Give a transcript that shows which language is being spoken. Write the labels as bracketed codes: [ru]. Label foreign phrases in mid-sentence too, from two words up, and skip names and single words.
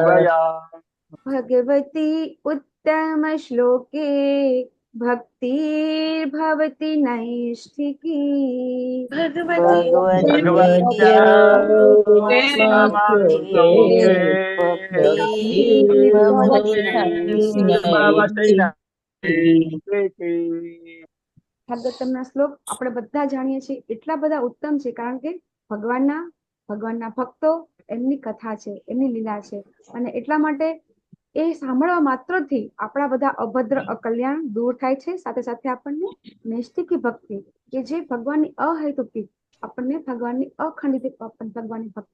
[sa] भगवती उत्तमश्लोके भक्तिर्भवति नैष्ठिकी भगवत्या श्लोके भक्तिर्भवति नैष्ठिकी [gu] ભાગવતમના શ્લોક આપણે બધા જાણીએ છીએ એટલા બધા ઉત્તમ છે કારણ કે ભગવાનના ભક્તો એમની કથા છે એમની લીલા છે અને એટલા માટે એ સાંભળવા માત્રથી આપણા બધા અભદ્ર અકલ્યાણ દૂર થાય છે સાથે સાથે આપણને નૈષ્ઠિકી ભક્તિ કે જે ભગવાનની અહેતુકી આપણને ભગવાનની અખંડિત ભગવાનની ભક્તિ